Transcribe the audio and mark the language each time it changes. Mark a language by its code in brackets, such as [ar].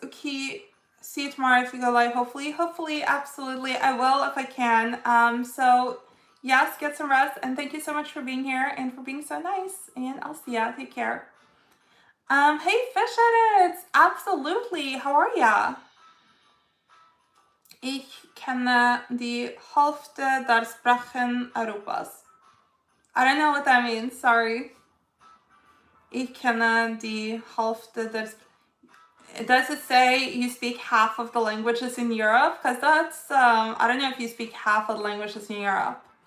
[en] Okay, see you tomorrow if you go live, hopefully, absolutely, I will if I can. So yes, get some rest, and thank you so much for being here and for being so nice, and I'll see ya. Take care. Hey, Fish Edits, absolutely, how are ya? [de] Ich kenne die Hälfte der Sprachen Europas. [en] I don't know what that means, sorry. [de] Ich kenne die Hälfte der Sprachen. [en] Does it say you speak half of the languages in Europe? Because that's, I don't know if you speak half of the languages in Europe.